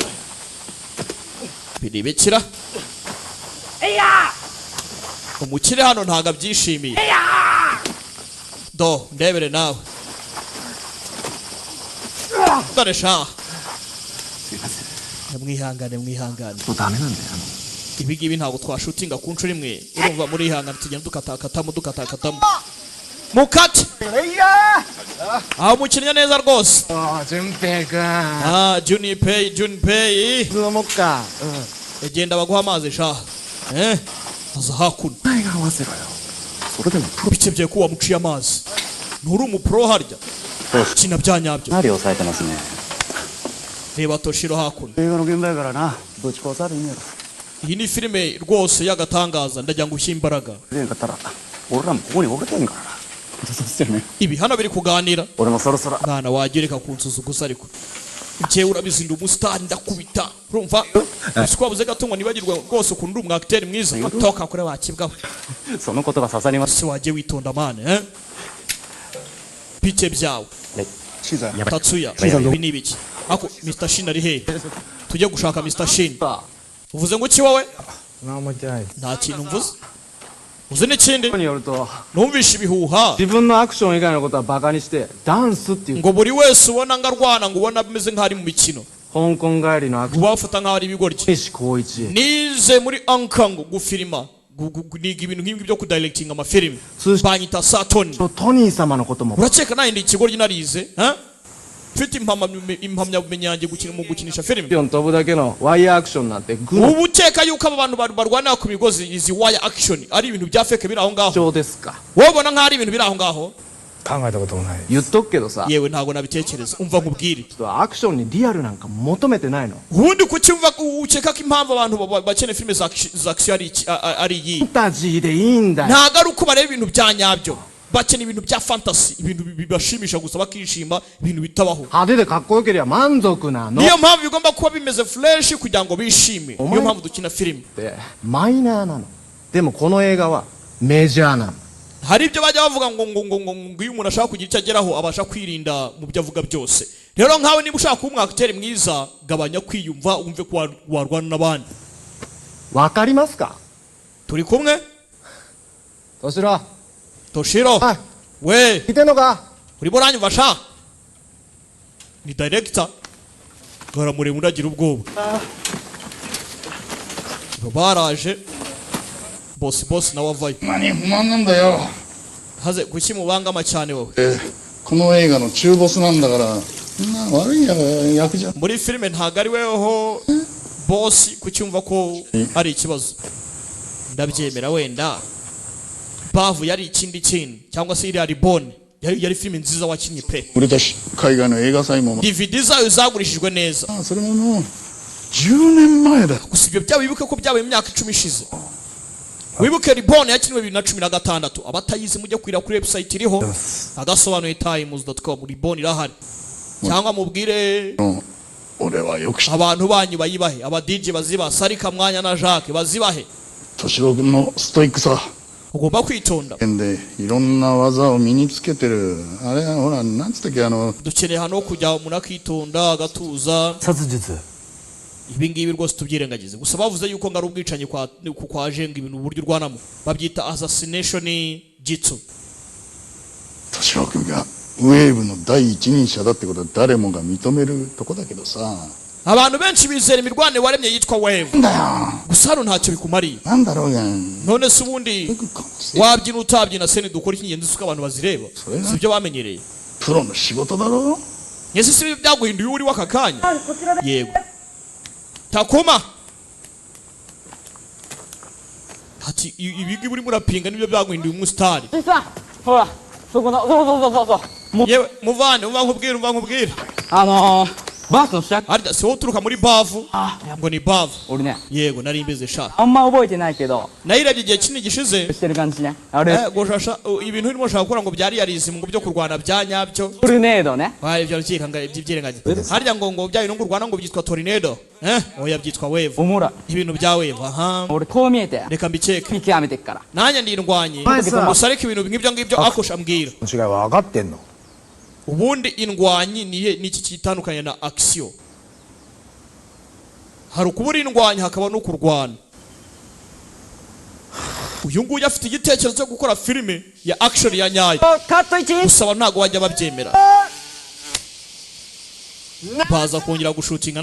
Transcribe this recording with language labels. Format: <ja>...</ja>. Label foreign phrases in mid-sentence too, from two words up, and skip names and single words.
<rw>biribekira umukire hano ntabwo abyishimiye do ndebere nawe dore sha mwihangane</rw> <ja>もうダメなんだよ</ja> <rw>ibi ngibi ntabwo twashutinga ku nshuro imwe urumva muri ihangane tugenda dukatakatamo mukati aho mukinnye neza rwose</rw> <ja>順平君 Junpei 普通もっか</ja> <rw>genda baguha amazi sha aza hakuno</rw> <ja>お前が合わせろよそれでもプロ</ja> <rw>bikebye ko wamuciye amazi nturi umupro harya kina bya nyabyo</rw> <ja>かなり抑えてますね</ja> <rw>reba Toshiro hakuno</rw> <ja>映画の現場やからなぶち壊されんやろ</ja> <rw>iyi ni filime rwose y'agatangaza ndagira ngo ushyire imbaraga</rw> <ja>でんかったら俺らもここにおれてんからな</ja> <rw>ibi hano biri kuganira</rw> <ja>俺もそろそろ</ja> <rw>mwana wagereka kunsuzuguza ariko njyewe urabizinda umusitari ndakubita urumva twabuze gato ngo nibagirwe rwose ukuntu uri umwakiteri mwiza toka kure wakibwawe</rw> <ja>そのことが刺さります</ja> <rw>si wajye witonda mane bike byawe Tatsuya ibi ni ibiki ako Mr. Shin ari he tujye gushaka Mr. Shin uvuze ngo ki wowe</rw> <ja>何も言ってない</ja> <rw>nta kintu mvuze uzi n'ikindi</rw> <ja>によると</ja> <rw>numvishe ibihuha</rw> <ja>自分のアクション以外のことはバカにしてダンスっていう</ja> <rw>ngo buri wese ubona ngo arwana ngo ubona ameze nk'ari mu mikino</rw> <ja>香港帰りのアクション</ja> <rw>ngo bafata nk'aho ari ibigoryi</rw> <ja>西光一</ja> <rw>nize muri Ankango gufilima niga ibintu nk'ibi byo kudirectinga amafilimi banyita Satoni</rw> <ja>とトニー様のことも</ja> <rw>urakeka nayo ndi ikigoryi narize mfite impamyabumenyi yanjye mu gukinisha filimi</rw> <ja>飛ぶだけのワイヤーアクションなんて愚の</ja> <rw>ubu ukeka yuko aba bantu barwanira ku migozi izi</rw> <en>wire action</en> <rw>ari ibintu bya fake biri aho ngaho</rw> <ja>情ですか</ja> <rw>wowe ubona nk'aho ari ibintu biri aho ngaho</rw> <ja>考えたこともない言っとくけどさ</ja> <rw>yewe ntabwo nabitekereza umva nkubwire</rw> <ja>アクションにリアルなんか求めてないの</ja> <rw>ubundi kucyumva ukeka ko impamvu abantu bakeneye filime za action ari iyi</rw> <ja>ファンタジーでいいんだよ</ja> <rw>ntabwo ari uko bareba ibintu bya nyabyo bakeneye ibintu bya fantasy ibintu bibashimisha gusa bakishima ibintu bitabaho</rw> <ja>派手でかっこよければ満足なの</ja> <rw>niyo mpamvu bigomba kuba bimeze fresh kugira ngo bishime niyo mpamvu dukina filime</rw> <ja>ってマイナーなのでもこの映画はメジャーなの</ja> <rw>hari ibyo bajya bavuga ngo iyo umuntu ashaka kugira icyo ageraho abasha kwirinda mu byo avuga byose rero nkawe niba ushaka kuba umwakiteri mwiza gabanya kwiyumva wumve ko warwana n'abandi</rw> <ja>わかりますか</ja> <rw>turi kumwe</rw> <ja>トシロ Toshiro はい</ja> <rw>we</rw> <ja>聞いてんのか</ja> <rw>urimo uranyumva sha ni director garamureba undi agira ubwoba baraje boss nawe avayo</rw> <ja>何不満なんだよ</ja> <rw>haze kuki mubangama cyane wowe</rw> <ja>この映画の中ボスなんだからそんな悪い役じゃ</ja> <rw>muri filime ntabwo ari weho boss kucyumva ko ari ikibazo ndabyemera wenda bavu yari ikindi kintu cyangwa se iriya ribone yari filime nziza wakinnye pe</rw> <ja>売れたし海外の映画祭も</ja> <rw>DVD zayo zagurishijwe neza</rw> <ja>それももう10年前だ</ja> <rw>gusa ibyo byaba wibuke ko byabaye imyaka 10 ishize wibuke ribone yakinwe 2016 abatayizi mujye kwira kuri website iriho agasobanuye times.com ribone irahari cyangwa mubwire</rw> <ja>俺はよく知って</ja> <rw>abantu banyu bayibahe aba DJ baziba Sarika Mwanya na Jacques bazibahe</rw> <ja>敏郎君のストイックさ</ja> <rw>ugomba kwitonda</rw> <ja>でいろんな技を身につけてるあれほらなんつったっけ</ja> <rw>dukeneye hano kujya umuntu akitonda agatuza</rw> <ja>殺術</ja> <rw>ibi ngibi rwose tubyirengagize gusa bavuze yuko ngari ubwicanyi kwa jenga ibintu uburyo urwanamo babyita assassination jitsu</rw> <ja>敏郎君がウェーブの第一人者だってことは誰もが認めるとこだけどさ</ja> <rw>abantu benshi bizera imirwane waremye yitwa wave</rw> <ja>なんだよ</ja> <rw>gusa hano ntacyo bikumariye</rw> <ja>なんだろうが</ja> <rw>none se ubundi wabyina utabyina se dukora icy'ingenzi suko abantu bazireba si byo bamenyereye</rw> <ja>プロの仕事だろ</ja> <rw>Yesi si byaguhinduye uri waka kanya yego Takuma ati ibigi buri murapinga nibyo byaguhinduye umusitari</rw> <ja>ほらそこのそう</ja> <rw>yewe muvane ubankubwira</rw> <ja>バースの試着</ja> <rw>arida si wowe uturuka muri bavu ngo ni bavu</rw> <ja>俺ね</ja> <rw>yego nari mbeze sha</rw> <ja>あんま覚えてないけど</ja> <rw>nayirebye igihe kinini gishize</rw> <ja>してる感じねあれ</ja> <rw>gushasha ibintu urimo ushaka gukora ngo byari yarizimu ngo byo kurwana bya nyabyo</rw> <ja>トルネードね</ja> <rw>ibyo rukikanga iby'irengagiza harya ngo bya bintu urwana ngo byitwa tornado oya byitwa wave</rw> <ja>おもろい</ja> <rw>ibintu bya wave aha</rw> <ja>俺こう見えて</ja> <rw>reka mbikeke</rw> <ja>見極めてっから</ja> <rw>nanjye ndindwanye gusa ariko ibintu nk'ibyo ngibyo akusha mbwira</rw> <ja>違いは分かってんの</ja> <rw>ubundi indwanyi niki kitandukanye na action hari ukubura indwanyi hakaba no kurwana uyu nguyu afite igitekerezo cyo gukora filime ya action ya nyayo</rw> <ja>カット1</ja> <rw>gusa ntabwo wajya babyemera baza kongera gushutinga</rw>